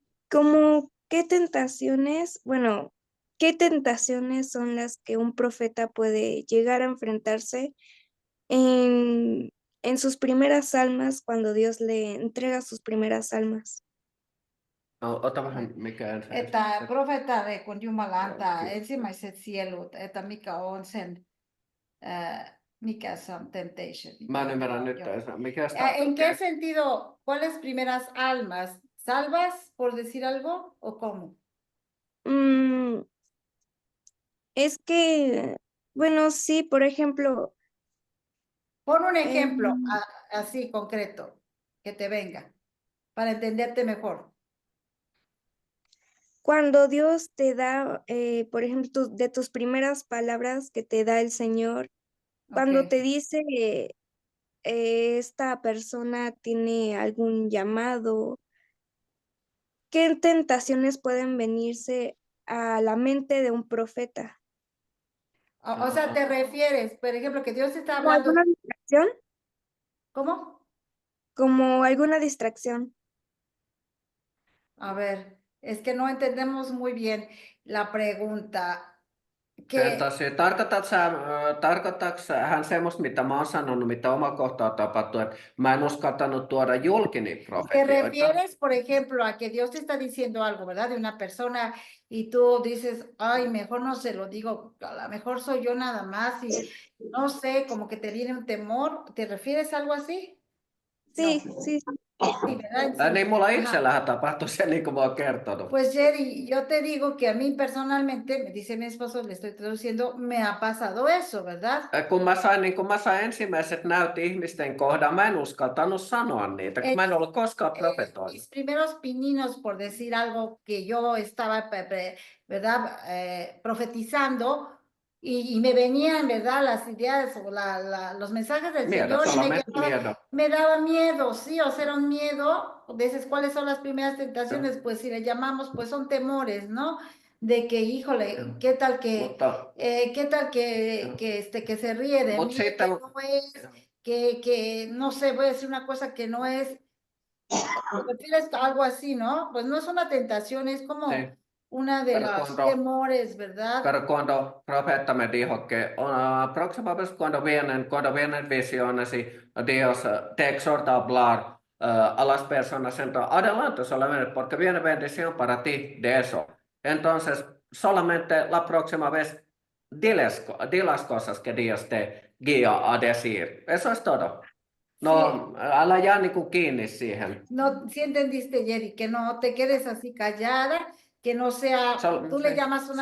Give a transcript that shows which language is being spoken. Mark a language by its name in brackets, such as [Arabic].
[Spanish] ¿Cómo qué tentaciones, bueno, qué tentaciones son las que un profeta puede llegar a enfrentarse en, en sus primeras almas cuando Dios le entrega sus primeras almas? [Finnish] Ota vähän mikä se. Että profeta kun Jumala antaa Joo, ensimmäiset sielut, että mikä on sen, mikä se on temptation. Mä en ymmärrä nyt, Joo. mikä [Spanish] ¿En qué sentido, cuáles primeras almas? ¿Salvas, por decir algo, o cómo? Mm, es que, bueno, sí, por ejemplo, Pon un ejemplo em, así concreto, que te venga, para entenderte mejor. cuando Dios te da, por ejemplo, de tus primeras palabras que te da el Señor, cuando Ok. te dice, esta persona tiene algún llamado, ¿qué tentaciones pueden venirse a la mente de un profeta? O sea, te refieres, por ejemplo, que Dios está ¿Como hablando, alguna distracción? ¿cómo? Como alguna distracción. A ver, es que no entendemos muy bien la pregunta. [Finnish] Tarkoitatko hän semmoista, mitä mä oon sanonut, mitä omakohtaa tapahtuu, että mä en uskaltanut tuoda julkini [Spanish] Te [Finnish] profetioita? [Spanish] refieres, por ejemplo, a que Dios te está diciendo algo, ¿verdad? De una persona y tú dices, ay, mejor no se lo digo, a lo mejor soy yo nada más y no sé, como que te viene un temor. ¿Te refieres a algo así? Sí, No, sí, sí, ¿verdad? [Finnish] Niin [Spanish] Sí. [Finnish] mulla [Spanish] Ajá. [Finnish] itsellähän tapahtui se, niin kuin mä oon kertonut. [Spanish] Pues Jerry, yo te digo que a mí personalmente, me dice mi esposo, le estoy traduciendo, me ha pasado eso, ¿verdad? [Finnish] Kun mä sain ensimmäiset näyt ihmisten kohdalla, mä en uskaltanut sanoa niitä, kun mä en ollut koskaan profetoinut. [Spanish] Mis primeros pininos, por decir algo que yo estaba, ¿verdad? Profetizando y me venían, ¿verdad? Las ideas o los mensajes del Miedo, Señor y solamente miedo. me daba miedo, sí, o sea, era un miedo. Dices, ¿cuáles son las primeras tentaciones? Pues si le llamamos, pues son temores, ¿no? De que, híjole, ¿qué tal que, que se ríe de mí, que no es, que, no sé, voy a decir una cosa que no es, ¿te refieres a algo así, no? Pues no es una tentación, es como Sí. una de los temores, ¿verdad? Pero cuando profeta me dijo que próxima vez cuando vienen visiones y Dios te exhorta a hablar a las personas, entonces adelante solamente porque viene bendición para ti de eso. Entonces, solamente la próxima vez di las cosas que Dios te guía a decir. Eso es todo. [Finnish] No, älä jää niin kuin kiinni siihen. [Spanish] No, sí entendiste, Jerry, que no te quedes así callada, que no sea, tú le llamas una